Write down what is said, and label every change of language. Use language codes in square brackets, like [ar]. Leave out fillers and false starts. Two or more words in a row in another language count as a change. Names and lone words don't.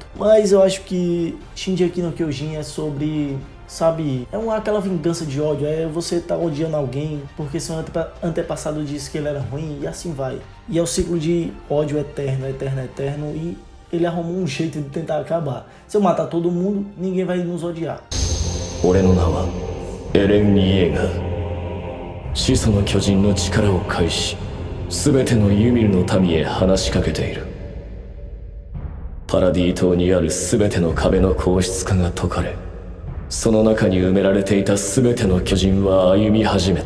[pt] Mas eu acho que Shingeki no Kyojin é sobre, sabe, aquela vingança de ódio, é você tá odiando alguém porque seu antepassado disse que ele era ruim e assim vai. E é o ciclo de ódio eterno, eterno, eterno e ele arrumou um jeito de tentar acabar. Se eu matar todo mundo, ninguém vai nos odiar. [ja] 俺の名はエレン・イエーガー。始祖の巨人の力を介し全てのユミルの民へ話しかけている。パラディ島にある全ての壁の硬質化が解かれ、その中に埋められていた全ての巨人は歩み始めた。